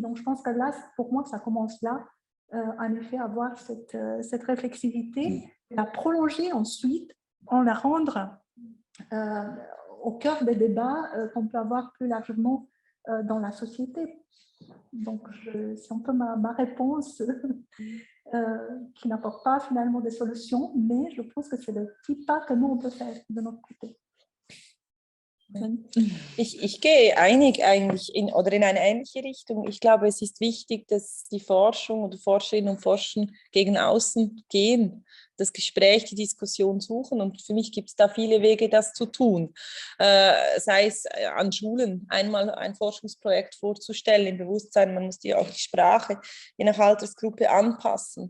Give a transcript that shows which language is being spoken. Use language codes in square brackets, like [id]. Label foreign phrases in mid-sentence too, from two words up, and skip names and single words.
[fr] Donc je pense que là, pour moi, ça commence là, en effet, à avoir cette réflexivité, la prolonger ensuite, en la rendre au cœur des débats qu'on peut avoir plus largement dans la société. Donc, c'est un peu ma réponse qui n'apporte pas finalement des solutions, mais je pense que c'est le petit pas que nous, on peut faire de notre côté. [de] Ich gehe eigentlich in eine ähnliche Richtung. Ich glaube, es ist wichtig, dass die Forschung oder Forscherinnen und Forscher gegen außen gehen, das Gespräch, die Diskussion suchen. Und für mich gibt es da viele Wege, das zu tun. Sei es an Schulen einmal ein Forschungsprojekt vorzustellen, im Bewusstsein, man muss auch die Sprache je nach Altersgruppe anpassen.